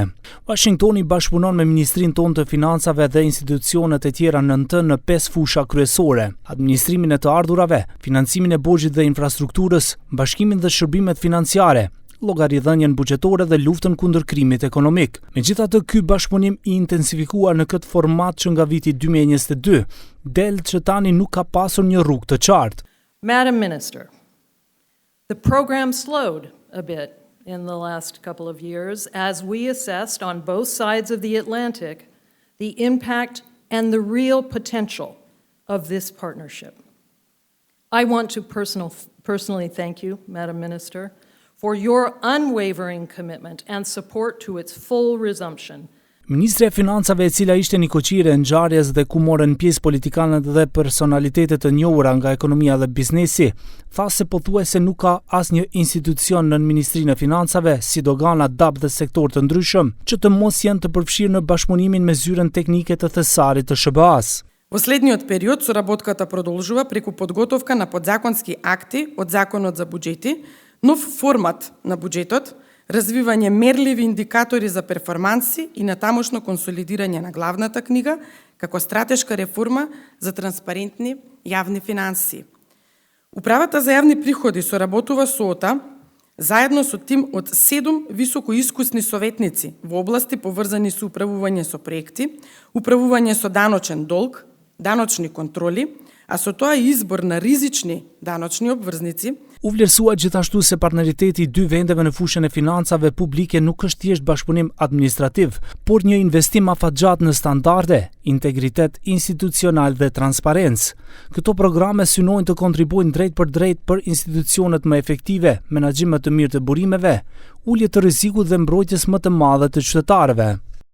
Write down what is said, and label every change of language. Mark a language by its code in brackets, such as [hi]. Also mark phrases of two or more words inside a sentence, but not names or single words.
[sq] Washingtoni bashkëpunon me Ministrinë tonë të Financave dhe institucionet e tjera në 5 fusha kryesore: administrimin e të ardhurave, financimin e borxhit dhe infrastrukturës, bashkimin dhe shërbimet financiare, llogaridhënien buxhetore dhe luftën kundër krimit ekonomik. Megjithatë, ky bashkëpunim i intensifikuar në këtë format që nga viti 2022 del që tani nuk ka pasur një rrugë të qartë. [en] Madam Minister, the program slowed a bit in the last couple of years as we assessed on both sides of the Atlantic the impact and the real potential of this partnership. I want to personally thank you, Madam Minister, for your unwavering commitment and support to its full resumption. [sq] Ministre e Financave, e cila ishte një koqire e ngjarjes dhe ku morën pjesë politikanët dhe personalitetet të njohura nga ekonomia dhe biznesi, tha se pothuajse nuk ka asnjë institucion në Ministrinë e Financave, si dogana, DAP dhe sektor të ndryshëm, që të mos janë të përfshirë në bashkëpunimin me zyrën teknike të thesarit të SHBA-s. [mk] Во следниот период соработката продолжува преку подготовка на подзаконски акти од Законот за буџети, нов формат на буџетот, развивање мерливи индикатори за перформанси и натамошно консолидирање на главната книга како стратешка реформа за транспарентни јавни финансии. Управата за јавни приходи соработува со ОТА заедно со тим од 7 високоискусни советници во области поврзани со управување со проекти, управување со даночен долг, даночни контроли, а со тоа и избор на ризични даночни обврзници. [sq] U vlerësua gjithashtu se partneriteti i dy vendeve në fushën e financave publike nuk është thjesht bashkëpunim administrativ, por një investim afatgjat në standarde, integritet institucional dhe transparencë. Këto programe synojnë të kontribuojnë drejt për institucionet më efektive, menaxhim më të mirë të burimeve, ulje të rrezikut dhe mbrojtjes më të madhe të qytetarëve.